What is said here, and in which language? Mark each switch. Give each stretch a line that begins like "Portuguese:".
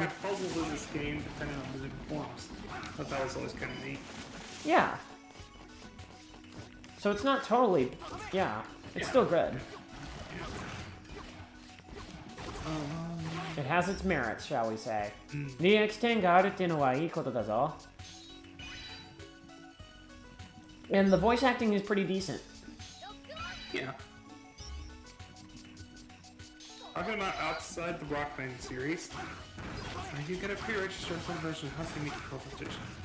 English: have puzzles in this game depending on the different forms. I thought that was always kind of neat. Yeah. So it's not totally, yeah, it's still good. It has its merits, shall we say.
Japanese: DX10 があるっていうのはいいことだぞ.
English: And the voice acting is pretty decent. Yeah. Talking about outside the Rock Band series, you get a pre-registered full version of AmeNiki Station.